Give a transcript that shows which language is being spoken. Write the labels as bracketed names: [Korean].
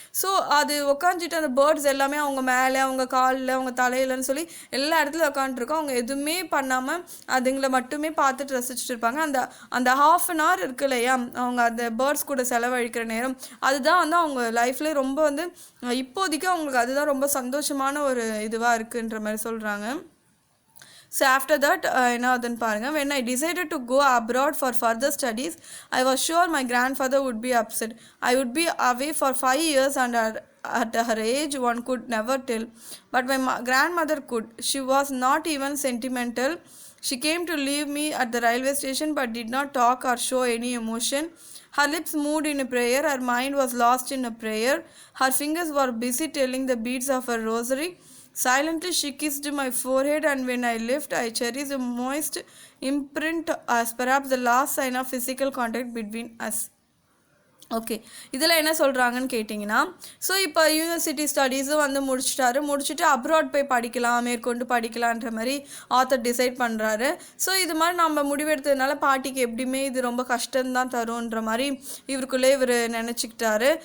[Tamil] So அது உட்காந்துட்டு அந்த பேர்ட்ஸ் எல்லாமே அவங்க மேலே, அவங்க காலில், அவங்க தலையிலன்னு சொல்லி எல்லா இடத்துலையும் உட்காந்துருக்கோம். அவங்க எதுவுமே பண்ணாமல் அதுங்களை மட்டுமே பார்த்துட்டு ரசிச்சுட்டு இருப்பாங்க. அந்த [English] ½ an hour [Tamil] இருக்கு இல்லையா, அவங்க அந்த பேர்ட்ஸ் கூட செலவழிக்கிற நேரம், அதுதான் வந்து அவங்க லைஃப்லேயே ரொம்ப வந்து இப்போதைக்கு அவங்களுக்கு அதுதான் ரொம்ப சந்தோஷமான ஒரு இதுவாக இருக்குன்ற மாதிரி சொல்கிறாங்க. [English] So after that, [Tamil] என்ன ஆகுதுன்னு பாருங்கள், [English] when I decided to go abroad for further studies, I was sure my grandfather would be upset. I would be away for 5 years and at her age one could never tell, but my grandmother could. She was not even sentimental. She came to leave me at the railway station but did not talk or show any emotion. Her lips moved in a prayer, her mind was lost in a prayer, her fingers were busy telling the beads of her rosary. Silently she kissed my forehead, and when I left, I cherished a moist imprint as perhaps the last sign of physical contact between us. [Tamil] Okay, இதில் என்ன சொல்கிறாங்கன்னு கேட்டிங்கன்னா, so இப்போ university ஸ்டடீஸும் வந்து முடிச்சுட்டு abroad போய் படிக்கலாம், மேற்கொண்டு படிக்கலான்ற மாதிரி ஆத்தர் டிசைட் பண்ணுறாரு. ஸோ இது மாதிரி நம்ம முடிவெடுத்ததுனால பாட்டிக்கு எப்படியுமே இது ரொம்ப கஷ்டம்தான் தரும்ன்ற மாதிரி இவருக்குள்ளே இவர் நினச்சிக்கிட்டாரு.